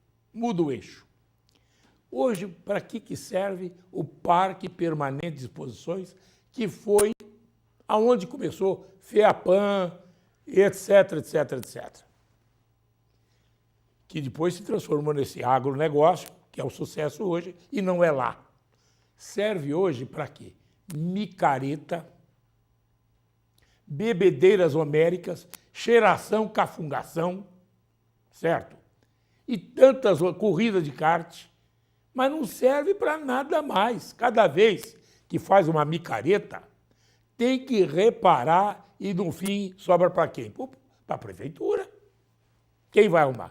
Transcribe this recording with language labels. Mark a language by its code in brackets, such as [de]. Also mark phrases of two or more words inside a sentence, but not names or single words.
[pt] Hoje, para que serve o Parque Permanente de Exposições, que foi aonde começou FEAPAM, etc. Que depois se transformou nesse agronegócio, que é o sucesso hoje, e não é lá. Serve hoje para quê? Micareta, bebedeiras homéricas, cheiração, cafungação, certo? E tantas corridas de kart, mas não serve para nada mais. Cada vez que faz uma micareta, tem que reparar e, no fim, sobra para quem? Para a prefeitura. Quem vai arrumar?